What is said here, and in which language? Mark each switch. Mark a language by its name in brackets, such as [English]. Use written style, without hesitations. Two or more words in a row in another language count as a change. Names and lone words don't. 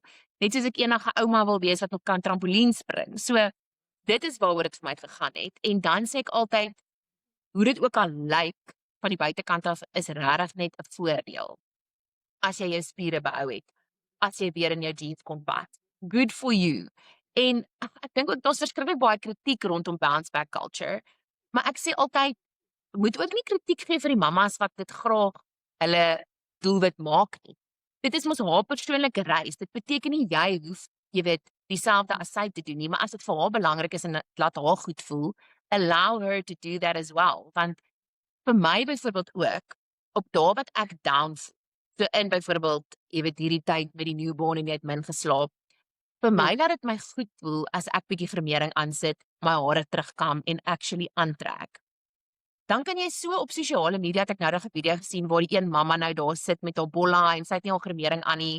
[Afrikaans] Net soos ek enige ouma wil wees wat nog kan trampolien spring. So dit is waaroor dit vir my gegaan het. En dan sê ek altyd hoe dit ook al lyk van die buitekant af is regtig net 'n voordeel. As jy jou spiere behou het, as jy weer in jou jeans kon bad. [English] Good for you. [Afrikaans] En ek dink ook daar's verskriklik baie kritiek rondom [English] bounce back culture, [Afrikaans] maar ek sê altyd moet ook nie kritiek gee vir die mammas wat dit graag hulle doelwit maak nie. Dit is mos haar persoonlike reis. Dit beteken nie jy hoef, jy weet, dieselfde as sy te doen nie, maar as dit vir haar belangrik is en dit laat haar goed voel, [English] allow her to do that as well. [Afrikaans] Want vir my byvoorbeeld ook, op dae wat ek down voel, so in byvoorbeeld, jy weet hierdie tyd met die newborn en jy het min geslaap, vir my laat dit my goed voel as ek bietjie vermering aansit, my hare terugkam en actually aantrek. Dan kan jy so op sosiale media, het ek nou 'n video gesien waar die een mamma nou daar sit met haar bolla en sy het nie al gremering aan nie.